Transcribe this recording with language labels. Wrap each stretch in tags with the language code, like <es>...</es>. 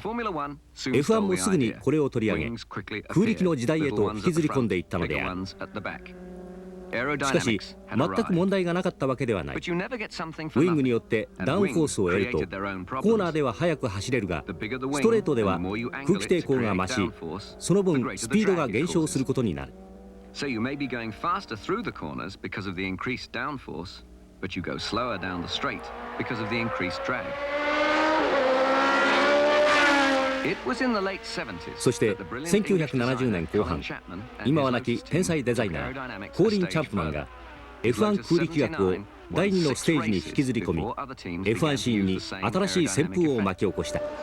<ja>F1 もすぐにこれを取り上げ空力の時代へと引きずり込んでいったのである。しかし全く問題がなかったわけではない。ウィングによってダウンフォースを得るとコーナーでは速く走れるが、ストレートでは空気抵抗が増し、その分スピードが減少することになる。</ja> <en>So you may be going faster through the corners because of the increased downforce, but you go slower down the straight because of the increased drag. It was in the late 70s.</en> <ja>そして1970年後半、今は亡き天才デザイナーコーリン・チャンプマンが F1 空力学を第2のステージに引きずり込み、F1 シーンに新しい旋風を巻き起こした。</ja>